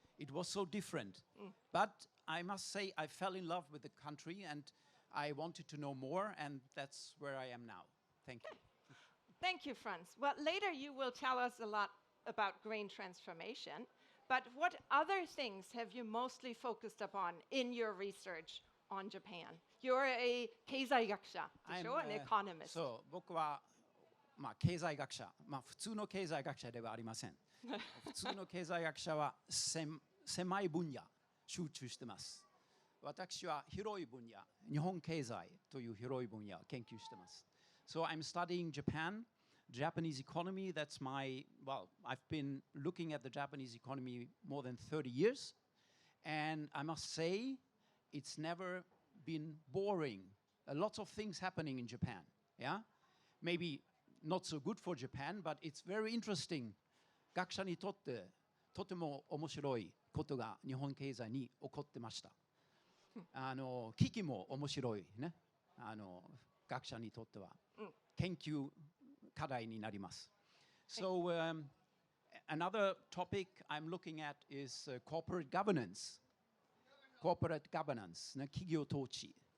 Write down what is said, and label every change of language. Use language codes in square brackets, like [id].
[en] It was so different. But I must say I fell in love with the country and I wanted to know more, and that's where I am now. Thank you. Thank you, Franz. Well, later you will tell us a lot about green transformation, but what other things have you mostly focused upon in your research on Japan? You're a 経済学者, an economist. [ja] そう、僕は経済学者、普通の経済学者ではありません。普通の経済学者は狭い分野集中してます。私は広い分野、日本経済という広い分野を研究してます。 [en] So I'm studying Japan, Japanese economy, that's my, well, I've been looking at the Japanese economy more than 30 years. And I must say, it's never been boring. Lots of things happening in Japan, yeah? Maybe not so good for Japan, but it's very interesting. [ja] 学者にとってとても面白いことが日本経済に起こってました。危機も面白いね。学者にとっては研究課題になります。 [en] So another topic I'm looking at is corporate governance. Corporate governance [ja] ね、企業統治。